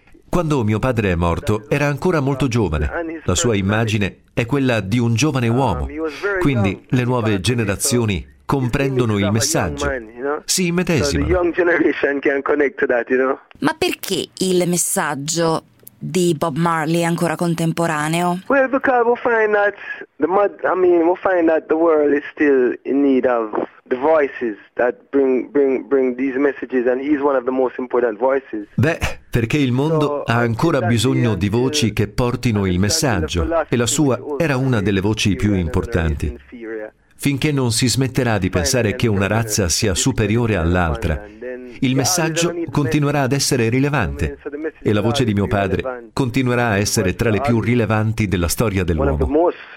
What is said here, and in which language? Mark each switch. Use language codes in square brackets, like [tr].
[it] Quando mio padre è morto, era ancora molto giovane. La sua immagine è quella di un giovane uomo. Quindi le nuove generazioni comprendono il messaggio. Si immedesimano. Ma perché il messaggio di Bob Marley è ancora contemporaneo? [en] Well, because we find that the world is still in need of the voices that bring these messages, and he's one of the most important voices. [it] Beh, perché il mondo ha ancora bisogno di voci che portino il messaggio, e la sua era una delle voci più importanti. Finché non si smetterà di pensare che una razza sia superiore all'altra, il messaggio continuerà ad essere rilevante e la voce di mio padre continuerà a essere tra le più rilevanti della storia dell'uomo.